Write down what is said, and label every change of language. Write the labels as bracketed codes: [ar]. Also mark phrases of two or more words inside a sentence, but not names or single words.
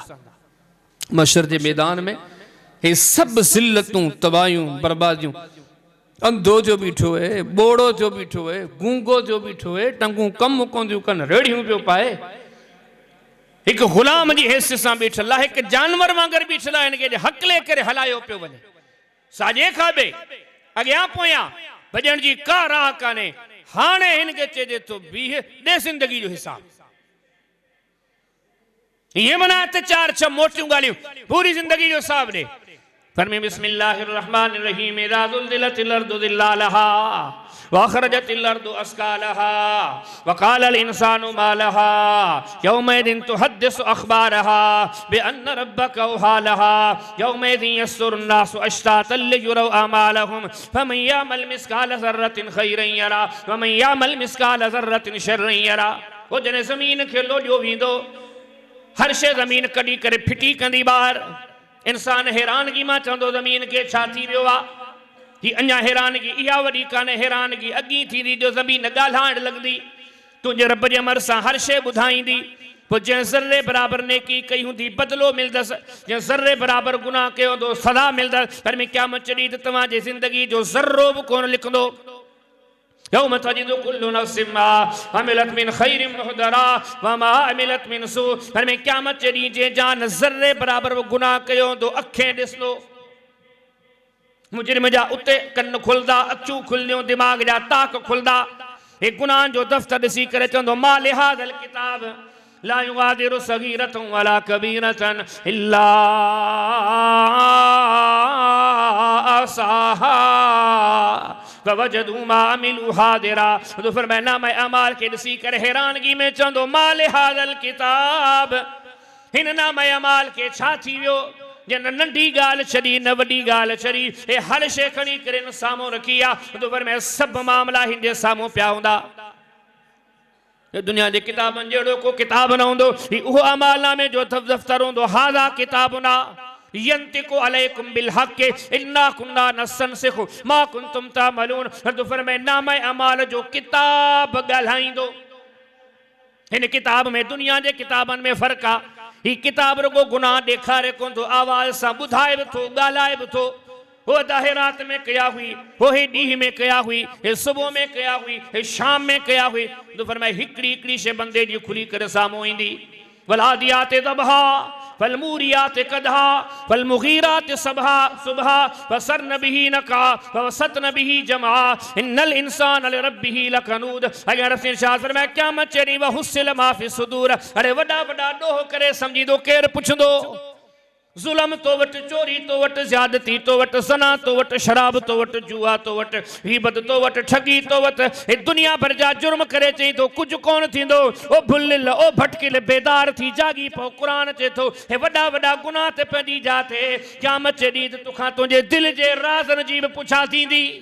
[sd] मशर जे मैदान में हे सभु ज़िल्लतूं, तबाहियूं, बर्बादियूं, अंधो जो बीठो है, बोड़ो जो बीठो है, गूंगो जो बीठो है, टंगूं कम कोन थियूं कनि, रेड़ियूं पियो पाए, एक गुलाम जी हैसियत सां बीठल आहे, एक जानवर वांगर बीठल आहे, हिनखे हकले करे हलायो पियो वञे, साॼे खाॿे अॻियां पोयां भॼण जी का राह कान्हे। हाणे हिनखे चइजे थो बीह, ॾे ज़िंदगी जो हिसाब। ये मना ते चार छह मोटियूं ॻाल्हियूं, पूरी ज़िंदगी जो हिसाब ॾे। [ar] फरमाए بسم الله الرحمن الرحيم إذا زلزلت الأرض زلزالها وأخرجت الأرض أثقالها وقال الإنسان ما لها يومئذ تحدث أخبارها بأن ربك أوحى لها يومئذ يصدر الناس أشتاتا ليروا أعمالهم فمن يعمل مثقال ذرة خيرا يره ومن يعمل مثقال ذرة شرا يره. [sd] वो जॾहिं ज़मीन खे लोॾियो वेंदो, हर शइ ज़मीन कढी करे फिटी कंदी ॿाहिरि, इंसान हैरानगी मां चवंदो ज़मीन के छा थी वियो आहे। ही अञा हैरानगी इहा वॾी कान्हे, हैरानगी अॻी थींदी जो ज़मीन ॻाल्हाइण लॻंदी, तुंहिंजे रब जे अमर सां हर शइ ॿुधाईंदी। पोइ जंहिं ज़र्रे बराबरि नेकी कई हूंदी बदिलो मिलंदसि, जंहिं ज़र्रे बराबरि गुनाह कयो हूंदो सज़ा मिलंदसि। पर में क़यामत जॾहिं त तव्हांजी ज़िंदगी जो ज़र्रो बि कोन लिखंदो। [ar] يوم تجد كل نفس ما عملت من خير محضرا وما عملت من سوء. [sd] पर में क़यामत जॾहिं जे जान ज़र्रे बराबरि बि गुनाह कयो हूंदो अखें ॾिसंदो, मुजरिम जा उते कन खुलंदा, अखियूं खुलंदियूं, दिमाग़ जा ताक खुलंदा। हे गुनाह जो दफ़्तर ॾिसी करे चवंदो [ar] ما لهذا الكتاب لا يغادر صغيرة ولا كبيرة إلا أحصاها ووجدوا ما عملوا حاضرا. [sd] तो फरमाया नामे अमाल के ॾिसी करे हैरानगी में चवंदो [ar] ما لهذا الكتاب, [sd] हिन नामे अमाल के छा थी वियो, जन नंढी ॻाल्हि छॾी न वॾी ॻाल्हि छॾी, हे हर शइ खणी करे न साम्हूं रखी आहे। तो फरमाया सभु मामला हिन जे साम्हूं पिया हूंदा। दुनिया जे किताबनि जहिड़ो को किताब न हूंदो, ही उहो अमाल नामे जो दफ़्तर हूंदो। [ar] هذا كتابنا ينطق عليكم بالحق إنا كنا نستنسخ ما كنتم تعملون. [sd] तो फरमाए नामे अमाल जो किताब ॻाल्हाईंदो। हिन किताब में दुनिया जे किताबनि में फ़र्क़ु आहे। ही किताब रुगो गुनाह ॾेखारे कोन थो, आवाज़ सां ॿुधाए बि थो, ॻाल्हाए बि थो। वो अदाहे रात में कया हुई, वो हे ॾींहं में कया हुई, हे सुबुह में कया हुई, हे शाम में कया हुई। तो फरमाए हिकिड़ी हिकिड़ी शइ बंदे जी खुली करे साम्हूं ईंदी। [ar] والعاديات ضبحا فالموريات قدحا فالمغيرات صبحا صبحا فأثرن به نقعا فوسطن به جمعا إن الإنسان لربه لكنود. [sd] अगर रसूल शाह फरमाया क़यामत चढ़ी [ar] وحصل ما في الصدور. [sd] अरे वॾा वॾा ॾोह करे सम्झींदो, केरु पुछंदो? जुल्म तो वट, चोरी तो वट, ज्यादती तो वट, सना तो वट, शराब तो वट, जुआ तो वट, गीबत तो वट, ठगी तो वट, हे दुनिया भर जा जुर्म करे चई तो कुछ कोन थींदो। ओ भुलिल ओ भटकिल बेदार थी जागी पो कुरान चे थो हे वॾा वॾा गुनाह ते पंहिंजी जाते क़यामत जे ॾींहुं तोखां तुंहिंजे दिलि जे राज़नि जी बि पुछा थींदी।